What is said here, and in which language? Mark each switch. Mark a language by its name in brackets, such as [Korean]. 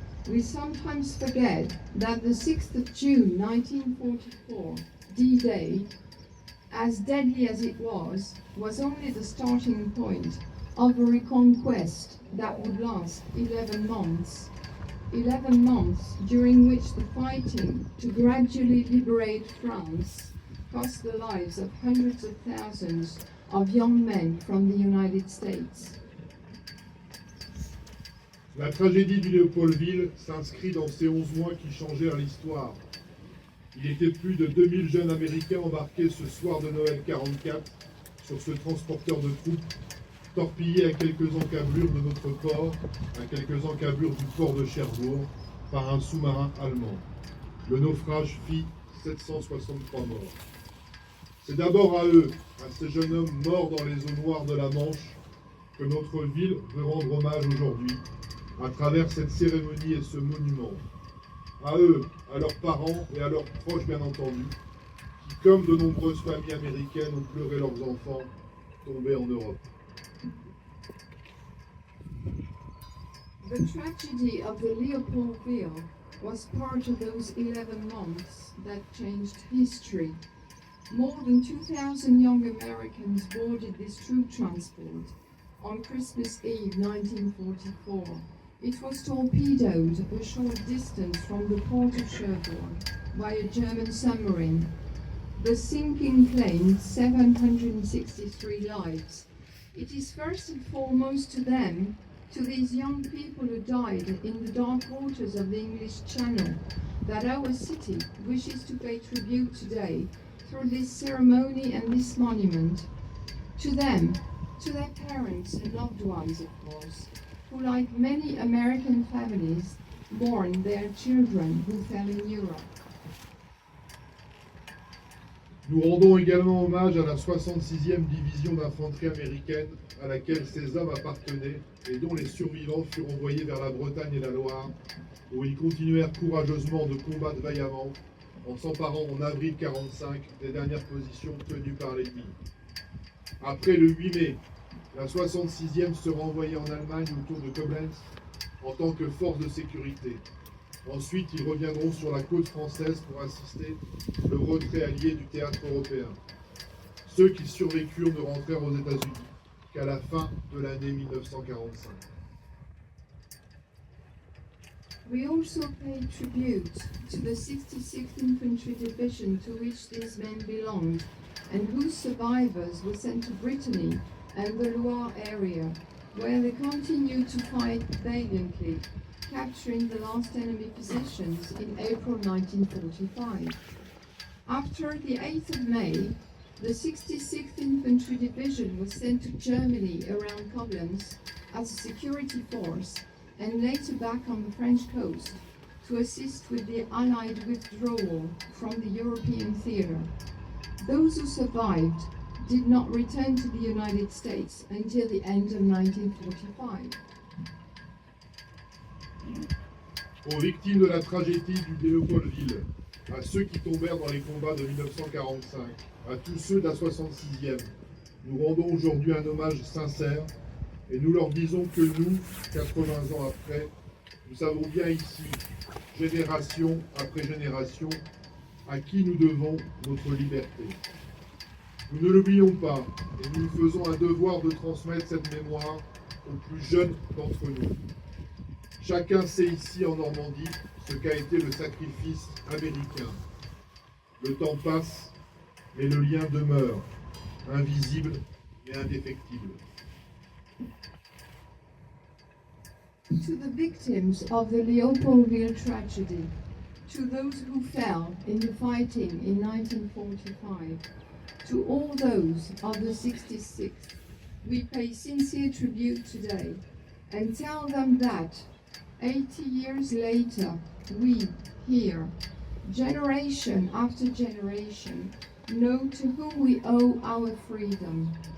[English] We sometimes forget that the 6th of June 1944, D-Day, as deadly as it was only the starting point of a reconquest that would last 11 months. 11 months during which the fighting to gradually liberate France cost the lives of hundreds of thousands of young men from the United States. [French] La tragédie du Léopoldville s'inscrit dans ces 11 mois qui changèrent l'histoire. Il était plus de 2000 jeunes Américains embarqués ce soir de Noël 44 sur ce transporteur de troupes, torpillés à quelques encablures de notre port, à quelques encablures du port de Cherbourg, par un sous-marin allemand. Le naufrage fit 763 morts. C'est d'abord à eux, à ces jeunes hommes morts dans les eaux noires de la Manche, que notre ville veut rendre hommage aujourd'hui, à travers cette cérémonie et ce monument. À eux, à leurs parents et à leurs proches bien entendu, qui comme de nombreuses familles américaines ont pleuré leurs enfants tombés en Europe. [English] The tragedy of the Leopoldville was part of those 11 months that changed history. More than 2,000 young Americans boarded this troop transport on Christmas Eve 1944. It was torpedoed a short distance from the port of Cherbourg by a German submarine. The sinking claimed 763 lives. It is first and foremost to them, to these young people who died in the dark waters of the English Channel, that our city wishes to pay tribute today through this ceremony and this monument. To them, to their parents and loved ones, of course, who, like many American families, mourn their children who fell in Europe. [French] Nous rendons également hommage à la 66e division d'infanterie américaine à laquelle ces hommes appartenaient et dont les survivants furent envoyés vers la Bretagne et la Loire, où ils continuèrent courageusement de combattre vaillamment en s'emparant en avril 1945 des dernières positions tenues par l'ennemi. Après le 8 mai, la 66e sera envoyée en Allemagne autour de Koblenz en tant que force de sécurité. Ensuite, ils reviendront sur la côte française pour assister le retrait allié du théâtre européen. Ceux qui survécurent ne rentrèrent aux États-Unis qu'à la fin de l'année 1945. [English] We also pay tribute to the 66th Infantry Division to which these men belonged, and whose survivors were sent to Brittany and the Loire area, where they continued to fight valiantly, capturing the last enemy positions in April 1945. After the 8th of May, the 66th Infantry Division was sent to Germany around Koblenz as a security force and later back on the French coast to assist with the Allied withdrawal from the European theatre. Those who survived did not return to the United States until the end of 1945. [French] aux victimes de la tragédie du Léopoldville, à ceux qui tombèrent dans les combats de 1945, à tous ceux de la 66e, nous rendons aujourd'hui un hommage sincère et nous leur disons que nous, 80 ans après, nous savons bien ici, génération après génération, à qui nous devons notre liberté. Nous ne l'oublions pas et nous nous faisons un devoir de transmettre cette mémoire aux plus jeunes d'entre nous. Chacun sait ici en Normandie ce qu'a été le sacrifice américain. Le temps passe, mais le lien demeure, invisible mais indéfectible. [English] To the victims of the Leopoldville tragedy, to those who fell in the fighting in 1945, to all those of the 66th, we pay sincere tribute today and tell them that 80 years later, we here, generation after generation, know to whom we owe our freedom.